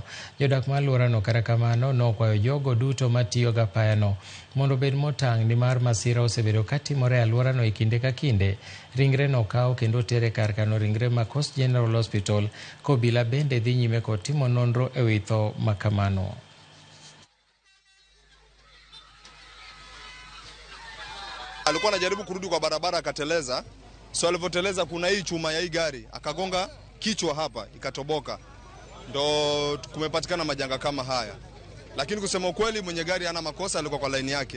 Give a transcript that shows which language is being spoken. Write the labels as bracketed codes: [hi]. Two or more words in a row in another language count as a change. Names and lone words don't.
[luo] Jodak ma alworano kata kamano nokwayo jogo duto matiyo gi apayano mondo obed motang' nimar masira osebedo katimore e alworano e kinde ka kinde. Ringre nokaw kendo tere kar kano ringre ma Coast General Hospital, kobila bende dhi nyime kod timo nonro e wi tho makamano. [sw] Alikuwa anajaribu kurudi kwa barabara akateleza. So alivyoteleza kuna hii chuma ya hii gari akagonga kichwa hapa ikatoboka. Ndo kumepatikana majanga kama haya. Lakini kusema ukweli mwenye gari hana makosa, alikuwa kwa line yake.